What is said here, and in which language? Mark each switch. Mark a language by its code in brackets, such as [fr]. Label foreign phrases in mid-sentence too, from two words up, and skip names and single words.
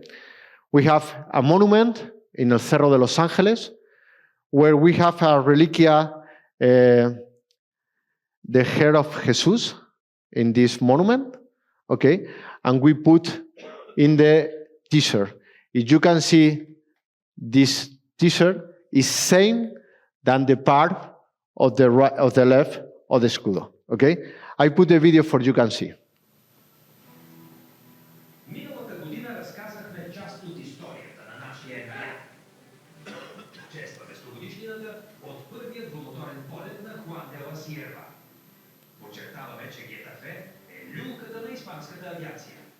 [en] We have a monument in El Cerro de Los Ángeles, where we have a reliquia, the hair of Jesus in this monument, okay? And we put in the t-shirt. If you can see, this t-shirt is same than the part of the right, of the left of the escudo, okay? I put the video for you can see. [bg] Миналата година разказахме част от историята на нашия емблем. Честваме 100-годишнината от първият двумоторен полет на Хуан де ла Сиерва. Подчертаваме, че Гетафе е люлката на испанската авиация.